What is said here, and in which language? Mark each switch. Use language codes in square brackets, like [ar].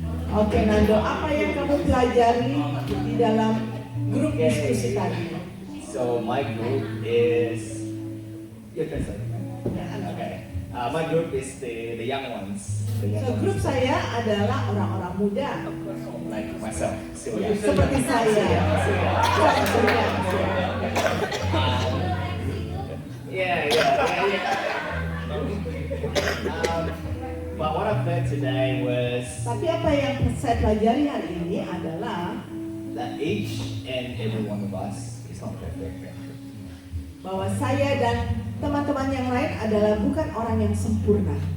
[id] Oke Nando, apa yang kamu pelajari di dalam grup diskusi tadi? [en] So my group is you can say. Okay. My group is the young ones. The young [id] So grup [en] ones. [id] saya adalah orang-orang muda [en] Like myself. Sylvia. [id] seperti saya. Contohnya. [en] Yeah. But what I've learned today was [id] Tapi apa yang saya pelajari hari ini adalah [en] that each and every one of us is not perfect. [id] bahwa saya dan teman-teman yang lain adalah bukan orang yang sempurna.